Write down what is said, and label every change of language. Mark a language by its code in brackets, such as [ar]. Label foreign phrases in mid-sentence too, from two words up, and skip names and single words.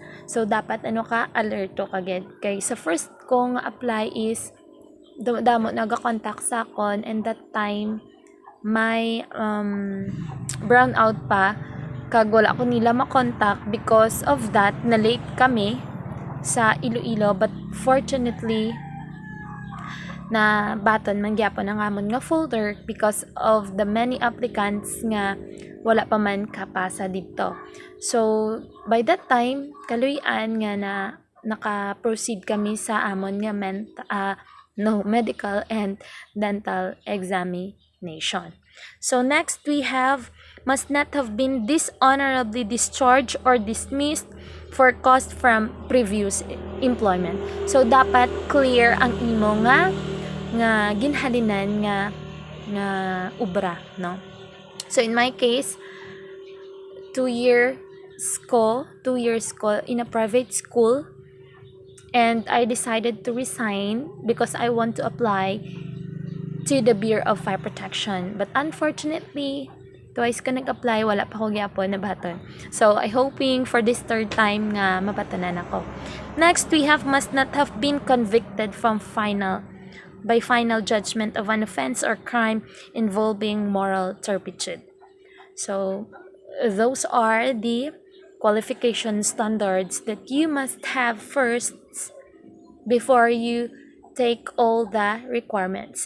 [hil] So dapat alerto kagad. Kay sa first ko nga apply is damo naga-contact sa akon, [en] and that time [hil] may brownout pa kag wala ko nila makontak. [en] Because of that, [hil] na late kami sa Iloilo, but fortunately na baton man gyapon ang amon nga folder [en] because of the many applicants [hil] nga wala pa man kapasa dito. [en] So by that time [hil] kaluy-an nga na naka-proceed kami sa amon nga [en] medical and dental examination. So next we have must not have been dishonorably discharged or dismissed for cause from previous employment. [hil] So dapat clear ang imo nga ginhalinan nga ubra, no? [en] So in my case, 2 years ko in a private school, and I decided to resign because I want to apply to the Bureau of Fire Protection. [hil] But unfortunately, twice ka nag-apply, wala pa ko gyapon na baton. [en] So I hoping for this third time nga mabatanan ako. Next, we have must not have been convicted by final judgment of an offense or crime involving moral turpitude. So those are the qualification standards that you must have first before you take all the requirements.